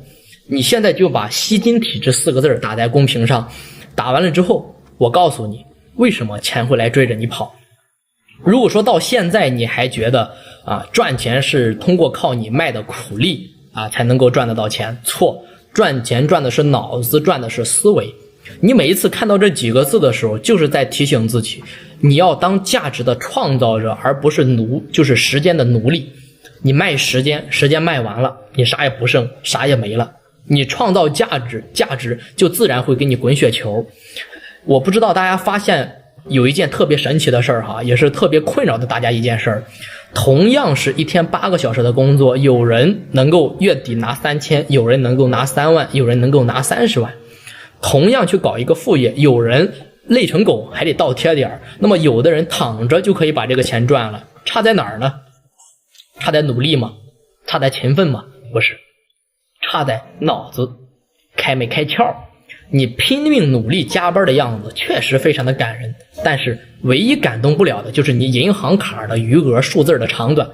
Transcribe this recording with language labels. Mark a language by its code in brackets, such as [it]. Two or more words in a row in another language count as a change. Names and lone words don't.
[zh] 你現在就把吸金體質4個字打在公屏上，打完了之後，我告訴你為什麼錢会來追着你跑。如果說到現在你還觉得賺錢是通過靠你卖的苦力才能夠賺得到錢，錯，賺錢賺的是腦子，賺的是思維。你每一次看到這幾個字的時候，就是在提醒自己，你要當價值的創造者，而不是就是时间的奴隶。你卖时间，时间卖完了，你啥也不剩，啥也没了。你創造價值，價值就自然會給你滾雪球。我不知道大家發現有一件特別神奇的事兒也是特別困擾的大家一件事兒。同樣是一天8個小時的工作，有人能夠月底拿3000，有人能夠拿3萬，有人能夠拿30萬。同樣去搞一個副業，有人累成狗還得倒貼點，那麼有的人躺着就可以把這個錢賺了，差在哪兒呢？差在努力嗎？差在勤奮嗎？不是，差在腦子開沒開竅。你拼命努力加班的樣子確實非常的感人，但是唯一感動不了的就是你銀行卡的餘額數字的長短。